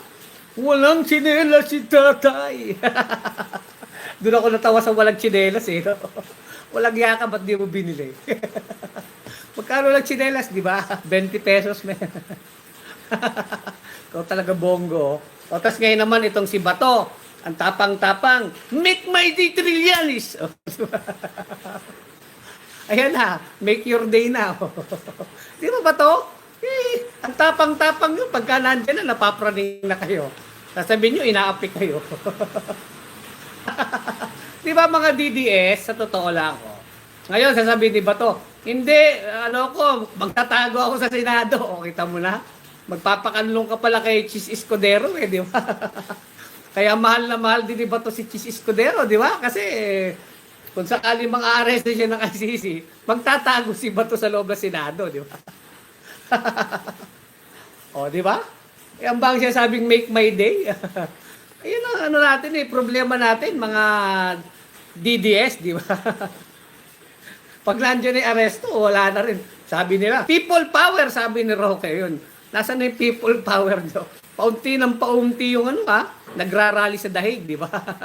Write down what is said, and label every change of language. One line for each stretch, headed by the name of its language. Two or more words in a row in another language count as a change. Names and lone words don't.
Filipino: Walang tsinelas si tatay. Doon ako natawa sa walang tsinelas eh. Walang yaka, ba't di mo binili? Magkano lang tsinelas, di ba? 20 pesos, man. Ikaw talaga Bongo. O, tas ngayon naman itong si Bato, ang tapang-tapang,
English: make my day Trillanes.
Filipino: O, ayan na,
English: make your day na.
Filipino: Di ba Bato? Ang tapang-tapang yun, pagka nandiyan na, napapraning na kayo. Sasabihin nyo, ina-apply kayo. Di ba mga DDS, sa totoo lang ko. Ngayon, sasabihin ni Bato, hindi, magtatago ako sa Senado. O, kita mo na. Magpapakanlong ka pala kay Chis Escudero eh, di ba? Kaya mahal na mahal din ni Bato si Chis Escudero, di ba? Kasi kung sakali mang-arresto siya ng ICC, magtatago si Bato sa loob ng Senado, di ba? O, di ba? Eh, ang bang siya sabing
English: make my day.
Filipino: Ayun ang natin eh, problema natin, mga DDS, di ba? Pag nandiyan yung aresto, wala na rin. Sabi nila,
English: people power,
Filipino: sabi ni Roque, yun. Nasaan na yung
English: people power
Filipino: nyo? Paunti ng paunti yung nagrarally sa dahig, di ba?